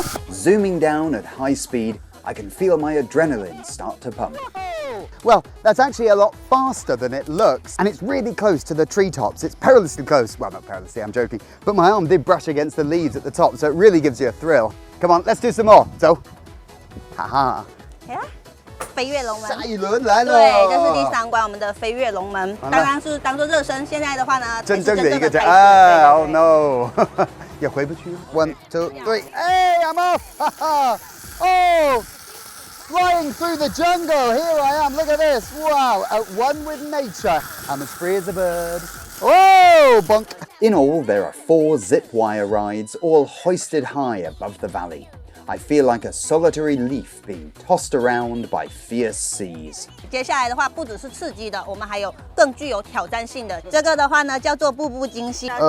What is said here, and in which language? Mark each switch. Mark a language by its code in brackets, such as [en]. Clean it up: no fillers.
[en] Zooming down at high speed, I can feel my adrenaline start to pump. Well, that's actually a lot faster than it looks, and it's really close to the treetops. It's perilously close. Well, not perilously, I'm joking. But my arm did brush against the leaves at the top, so it really gives you a thrill. Come on, let's do some more. So, haha. [zh] 飞跃龙门，下一轮来了。对，这是第3关，我们的飞跃龙门。刚刚是当做热身，现在的话呢，真正的一个啊 [en] ，Oh no， 也回不去。1, 2, 3， Hey, I'm off! Oh, flying through the jungle. Here I am. Look at this. Wow, at one with nature. I'm as free as a bird. Whoa, bonk. In all, there are 4 zip wire rides, all hoisted high above the valley. I feel like a solitary leaf being tossed around by fierce seas. [zh] 接下来的话，不只是刺激的，我们还有更具有挑战性的。这个的话呢，叫做步步惊心。